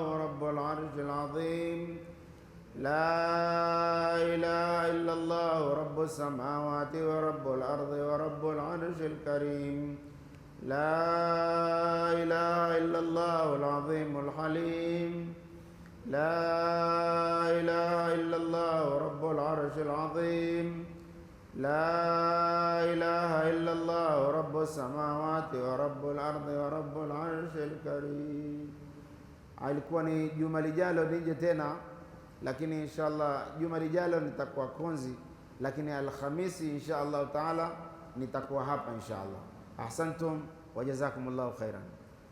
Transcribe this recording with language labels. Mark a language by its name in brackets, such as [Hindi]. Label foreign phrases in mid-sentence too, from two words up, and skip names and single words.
[Arabic] رب العرش العظيم، لا إله إلا الله رب السماوات ورب الأرض ورب العرش الكريم، لا إله إلا الله العظيم الحليم، لا إله إلا الله رب العرش العظيم، لا إله إلا الله رب السماوات ورب الأرض ورب العرش الكريم. [Swahili] Alikuwa ni juma lijalo nije tena, lakini inshallah juma lijalo nitakuwa Konzi, lakini Alhamisi [Arabic] إن شاء الله تعالى [Swahili] nitakuwa hapa inshallah. [Arabic] أحسنتم وجزاكم الله خيرا.